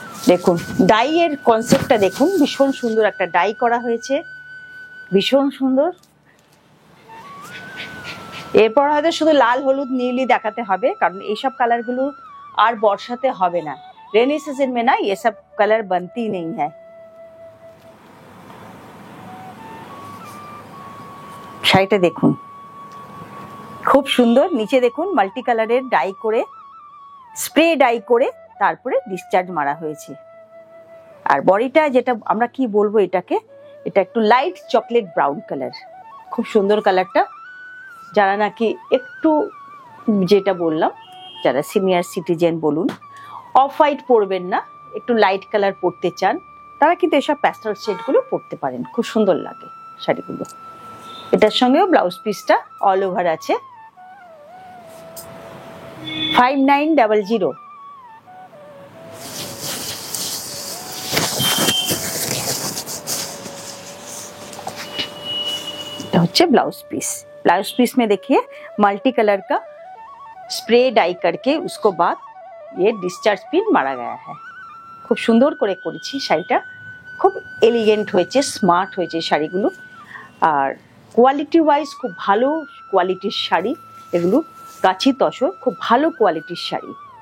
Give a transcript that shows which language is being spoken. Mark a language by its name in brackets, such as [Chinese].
[Bangla] দেখুন ডাই এর কনসেপ্টটা দেখুন, ভীষণ সুন্দর একটা ডাই করা হয়েছে, ভীষণ সুন্দর। এরপর হয়তো শুধু লাল হলুদ নীলই দেখাতে হবে, কারণ এইসব কালারগুলো আর বর্ষাতে হবে না। [Hindi] रेनी सीजन में ना ये सब कलर बनती नहीं है। [Bangla] শাড়িটা দেখুন খুব সুন্দর, নিচে দেখুন মাল্টি কালারের ডাই করে, স্প্রে ডাই করে তারপরে ডিসচার্জ মারা হয়েছে। আর বডিটা যেটা আমরা কি বলবো এটাকে, এটা একটু লাইট চকলেট ব্রাউন কালার, খুব সুন্দর কালারটা। যারা নাকি একটু, যেটা বললাম, যারা সিনিয়র সিটিজেন বলুন, অফ হোয়াইট পরবেন না, একটু লাইট কালার পরতে চান, তারা কিন্তু এসব প্যাস্টেল শেডগুলো পরতে পারেন, খুব সুন্দর লাগে শাড়িগুলো। এটার সঙ্গেও ব্লাউজ পিসটা অল ওভার আছে। 5900। এটা হচ্ছে ব্লাউজ পিস। [Hindi] ब्लाउज पीस में देखिए मल्टी कलर का स्प्रे डाई करके उसको बाद ये डिस्चार्ज पिन मारा गया है। खूब सुंदर [Bangla] করে করেছি শাড়িটা, খুব এলিগেন্ট হয়েছে, স্মার্ট হয়েছে শাড়িগুলো। আর কোয়ালিটি ওয়াইজ খুব ভালো কোয়ালিটির শাড়ি এগুলো, গাছি তসর, খুব ভালো কোয়ালিটির শাড়ি।